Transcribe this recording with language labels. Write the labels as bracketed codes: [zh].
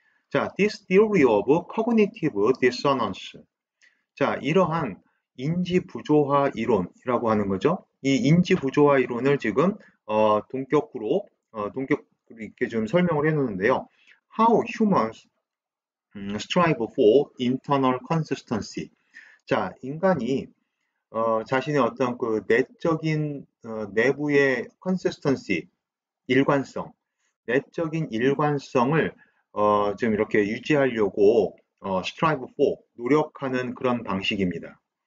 [en] 자, this theory of cognitive dissonance. [ko] 자, 이러한 인지 부조화 이론이라고 하는 거죠. 이 인지 부조화 이론을 지금 동격으로 이렇게 좀 설명을 해 놓는데요. [en] How humans strive for internal consistency. [ko] 자, 인간이 자신의 어떤 그 내적인 내부의 consistency, 일관성, 내적인 일관성을 좀 이렇게 유지하려고 strive for, 노력하는 그런 방식입니다.